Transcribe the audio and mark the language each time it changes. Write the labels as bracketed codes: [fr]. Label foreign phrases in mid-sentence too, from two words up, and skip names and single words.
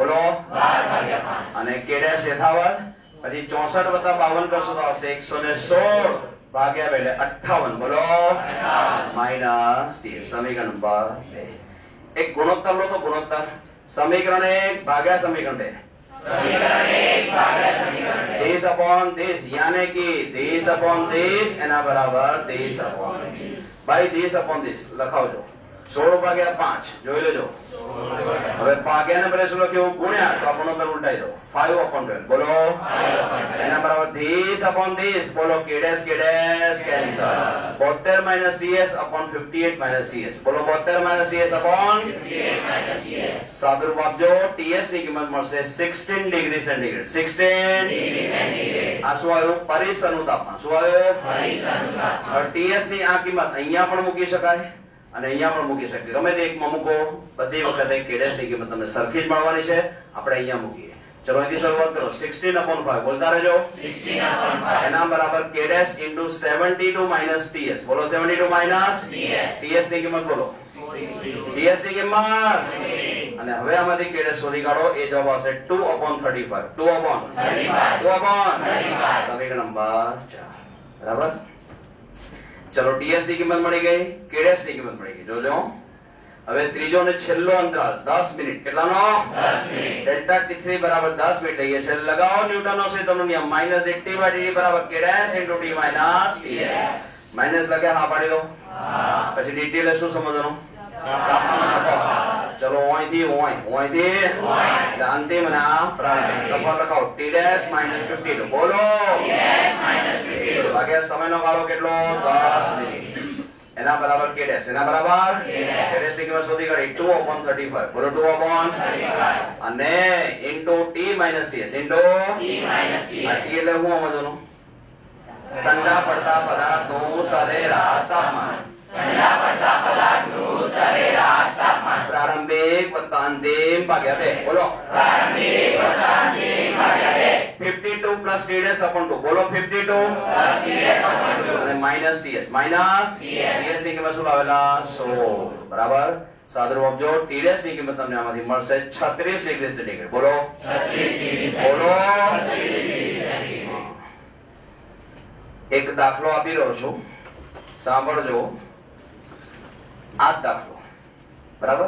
[gu] બોલો 12 ભાગ્યા 5 અને k ડેશ યથાવત પછી 64 વત્તા 52 કરશો તો આવશે 116 ભાગ્યા 2 એટલે 58. બોલો માઈનસ 30. સમીકરણ નંબર 2. એક ગુણોત્તર લો તો ગુણોત્તર સમીકરણ 1 ભાગ્યા સમીકરણ 2. [en] this upon this [hi] यानी कि [en] this upon this [gu] એના બરાબર [en] this upon this. [gu] भाई [en] this upon this [gu] લખાવજો 16 ભાગ્યા 5 જોઈ લેજો. હવે ભાગ્યાને બદલે શું લખ્યું? ગુણ્યા. તો આપણો ઉત્તર ઉલટાઈ દો 5 upon 12. બોલો 5 એના બરાબર [en] this upon this. [gu] બોલો [en] k dash [gu] કેન્સલ. [en] 72 minus ts upon 58 minus ts. [gu] બોલો [en] 72 minus ts upon 58 minus ts. [gu] સાદુરૂપ આપજો. ts ની કિંમત મળશે 16 ડિગ્રી સેન્ટીગ્રેડ. 16 ડિગ્રી સેન્ટીગ્રેડ. આ શું આવ્યું? પરિસરનું તાપમાન. શું આવ્યું? પરિસરનું તાપમાન. ts ની આ કિંમત અહીંયા પણ મૂકી શકાય અને અહીંયા પણ મૂકી શકીએ. ગમે તે એકમાં મૂકો, બધી વખતે [en] k dash [gu] ની કિંમત તમને સરખી જ મળવાની છે. આપણે અહીંયા મૂકીએ. ચલો અહીંથી શરૂઆત કરો. 16/5 બોલતા રહેજો. [en] 16/5 [gu] એના બરાબર [en] k dash into 72 minus ts. [gu] બોલો [en] 72 minus ts [gu] ની કિંમત બોલો. ts ની કિંમત અને હવે આમાંથી k dash શોધી કાઢો. એ જવાબ આવશે 2/35. 2/35 સમીકરણ નંબર 4. બરાબર. ચલો ts ની કિંમત મળી ગઈ, [en] k dash [gu] ની કિંમત મળી ગઈ. જોજો હવે ત્રીજો અને છેલ્લો અંતરાલ 10 મિનિટ. કેટલાનો? 10 મિનિટ. ડેલ્ટા t3 બરાબર 10 મિનિટ લઈએ છે. લગાવો ન્યૂટનનો ક્ષેત્રનો નિયમ -dT/dt બરાબર [en] k dash * t minus ts. [gu] માઈનસ લગે હા પાડી દો. પછી dt એટલે શું સમજવાનું? તાપમાન લખો. ચલો અહીંથી અહીંથી એટલે અંતિમ અને આ પ્રારંભિક તફાવત લખાવો. [en] t dash [gu] -52. બોલો [en] t dash [gu] -52 ભાગ્યા સમયનો ગાળો કેટલો? 10 મિનિટ. એના બરાબર [en] k dash. [gu] એના બરાબર [en] k dash [gu] ની કિંમત શોધી કાઢી 2/35. [en] બોલો 2/35 અને into t minus ts into t minus ts. [gu] આ t એટલે શું સમજવાનું? ઠંડા પડતા પદાર્થનું સરેરાશ તાપમાન. ઠંડા પડતા પદાર્થનું સરેરાશ તાપમાન. પ્રારંભિક વત્તા અંતિમ ભાગ્યા 2. બોલો પ્રારંભિક વત્તા અંતિમ ભાગ્યા 2. [en] 52 plus t dash upon 2. બોલો 52 plus t dash upon 2 અને minus ts. minus ts [gu] ની કિંમત શું લાવેલા? 16. બરાબર. સાદુરૂપ આપજો. [en] t dash [gu] ની કિંમત તમને આમાંથી મળશે 36 ડિગ્રી સેન્ટીગ્રેડ. બોલો 36 ડિગ્રી. બોલો 36 ડિગ્રી સેન્ટીગ્રેડ. એક દાખલો આપી રહ્યો છું, સાંભળજો. આ દાખલો બરાબર.